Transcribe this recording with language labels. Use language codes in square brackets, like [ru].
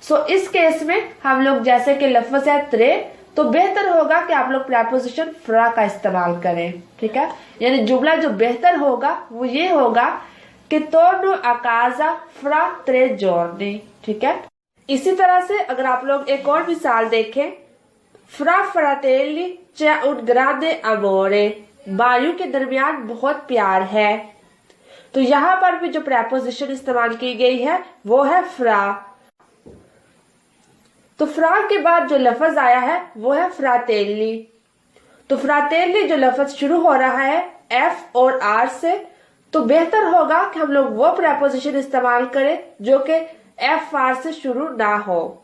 [hi] इस केस में हम लोग जैसे कि लफ्ज है त्रे तो बेहतर होगा कि आप लोग प्रेपोजिशन फ्रा का इस्तेमाल करें, ठीक है। यानी जुमला जो बेहतर होगा वो ये होगा कि [it] torno a casa fra 3 giorni, [hi] ठीक है। इसी तरह से अगर आप लोग एक और मिसाल देखें। [it] fra fratelli c'è un grande amore। [hi] भाइयों के दरमियान बहुत प्यार है। तो यहाँ पर भी जो प्रेपोजिशन इस्तेमाल की गई है वो है फ्रा। तो फ्रा के बाद जो लफ्ज आया है वो है फ्रातेली। तो फ्रातेली जो लफ्ज शुरू हो रहा है एफ और आर से, तो बेहतर होगा कि हम लोग वो प्रेपोजिशन इस्तेमाल करें जो कि एफ आर से शुरू ना हो।